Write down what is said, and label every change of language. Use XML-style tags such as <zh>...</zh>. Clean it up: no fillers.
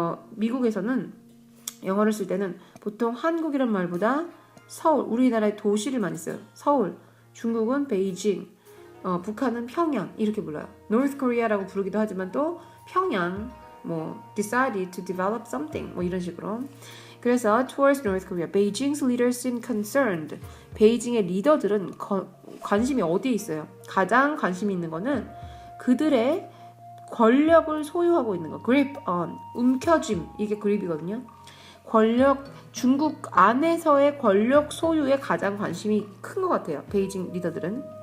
<ko>미국에서는 영어를 쓸 때는 보통 한국이란 말보다 서울, 우리나라의 도시를 많이 써요. 서울, 중국은 베이징, 북한은 평양 이렇게 불러요. North Korea라고 부르기도 하지만 또 평양,</ko> <en>decided to develop something</en> <ko>이런 식으로. 그래서</ko> <en>towards North Korea, Beijing's leaders seem concerned.</en> <ko>베이징의 리더들은 관심이 어디에 있어요? 가장 관심이 있는 거는 그들의 권력을 소유하고 있는 거. grip on, 움켜쥐임. 이게 grip이거든요. 중국 안에서의 권력 소유에 가장 관심이 큰 것 같아요. 베이징 리더들은.</ko>